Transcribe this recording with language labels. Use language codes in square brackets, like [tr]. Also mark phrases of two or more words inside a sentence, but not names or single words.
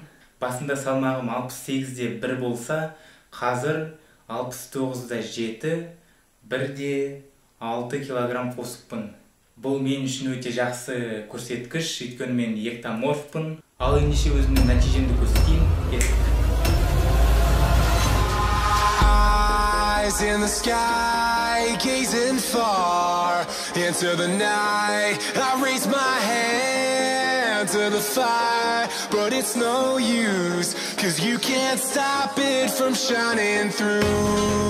[kk] Басында салмағым 68-де 1 болса, қазір 69-да 7, 1-де 6 килограмм қосыппын. Бұл мен үшін өте жақсы көрсеткіш, өйткені мен эктоморфпын. Ал ендеше өзімнің нәтижемді көрсетейін. [en] Eyes in the sky, gazing far into the night. I raise my hand to the fire, but it's no use, 'cause you can't stop it from shining through.